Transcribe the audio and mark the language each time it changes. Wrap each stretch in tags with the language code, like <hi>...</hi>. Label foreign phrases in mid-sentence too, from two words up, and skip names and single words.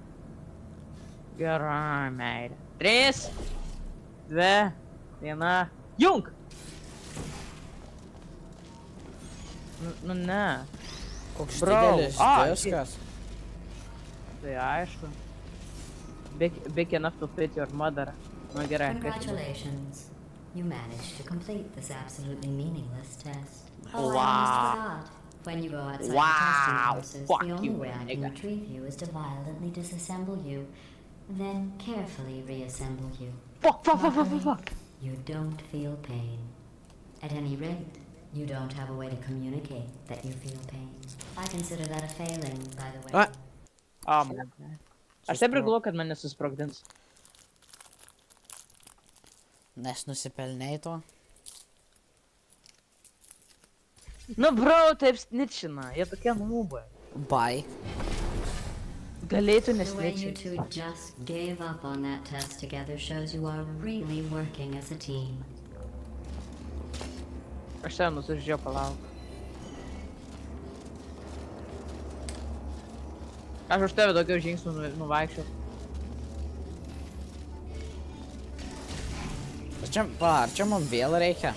<lt>Gerai, meilė. 3, 2, 1, jung! Nu ne. Koks Bro, didelis ai, diskas. Tai aišku.</lt> <en>Big enough to fit your mother.</en> <lt>Nu gerai.</lt> <en>Congratulations. You managed to complete this absolutely meaningless test. Wow. I almost forgot. When you go outside Wow. the testing courses, Fuck the only you, way I can nigga. retrieve you is to violently disassemble you, then carefully reassemble you. Fuck. Luckily, you don't feel pain. At any rate, you don't have a way to communicate that you feel pain. I consider that a failing, by the way.</en> <lt>A,</lt> <en>O, man.</en> <lt>Aš taip ir galvoju, kad mane susprogdins. nes nusipelnei to. Nu, bro, taip snitchina. Jie tokie nubai.</lt> <en>Bye.</en> <lt>Galėtų</lt> <en>The way you</en> <lt>nesnitchinti.</lt> <en>two just gave up on that test together shows you are really working as a team.</en> <lt>Aš ten nusižiūrėjau palauk. Aš už tave daugiau žingsnių nuvaikščiau. Ar čia man vėl reikia?</lt>